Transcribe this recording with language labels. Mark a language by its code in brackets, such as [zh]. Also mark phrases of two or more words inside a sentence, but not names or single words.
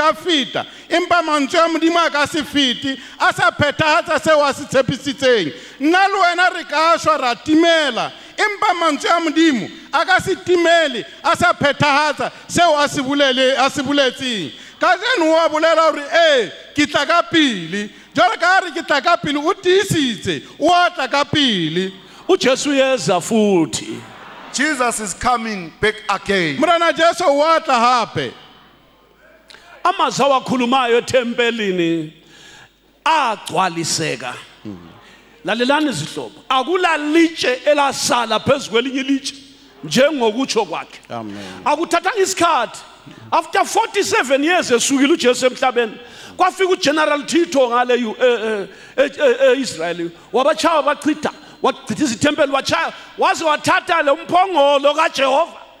[st] ka fita empa mantswe a modimo a ka se fiti a sa phethahatsa seo a se tshepisitseng nna le wena re ka shwa ra timela empa mantswe a modimo a ka se timele a sa phethahatsa seo a se boletseng ka jeno wa bolela hore ke tla ka pele jwale ka re ke tla ka pele o tiisitse o a tla ka pele [zu] uJesu yeza futhi. [en] Jesus is coming back again. [st] Morena Jesu wa tla hape. [zu] Amazwi awakhulumayo ethempelini agcwaliseka. Lalelani izihlobo, akulalitshe elasala phezulu kwelinye ilitshe njengokutsho kwakhe. Amen. Akuthathanga isikhathi. [en] After 47 years [zu] esukile uJesu emhlabeni, kwafika uGeneral Tito ngale Israel, wabachaya bachitha, wachitha izithempeli wachaya, waze wathatha le umphongolo kaJehova.